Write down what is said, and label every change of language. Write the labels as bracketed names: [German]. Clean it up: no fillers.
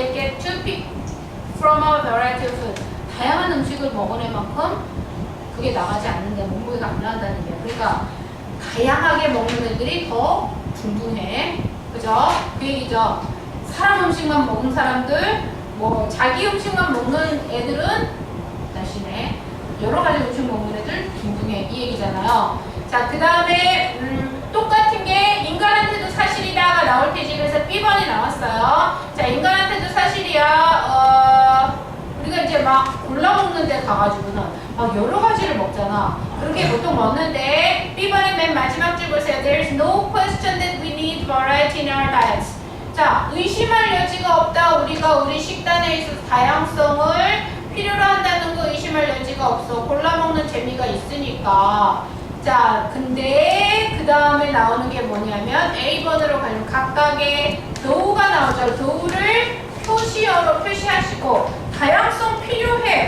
[English] They get to pick from a variety of food. [Korean] 다양한 음식을 먹은 애만큼 그게 나가지 않는데 몸무게가 안 나간다는 얘기야. 그러니까 다양하게 먹는 애들이 더 둥둥해. 그죠? 그 얘기죠. 사람 음식만 먹은 사람들, 뭐 자기 음식만 먹는 애들은 대신에 여러 가지 음식 먹는 애들 둥둥해. 이 얘기잖아요. 자, 그 다음에 똑같은 게 인간한테도 사실이다가 나올 테지. 그래서 B번이 나왔어요. 자, 인간한테도 사실이야. 우리가 이제 막 골라 먹는 데 가가지고는 막 여러 가지를 먹잖아. 그렇게 보통 먹는데 B번의 맨 마지막 줄 보세요. [English] There's no question that we need variety in our diets. [Korean] 자, 의심할 여지가 없다. 우리가 우리 식단에 있어서 다양성을 필요로 한다는 거 의심할 여지가 없어. 골라 먹는 재미가 있으니까. 자, 근데 그 다음에 나오는 게 뭐냐면 A번으로 가면 각각의 도우가 나오죠. 도우를 표시어로 표시하시고 다양성 필요해.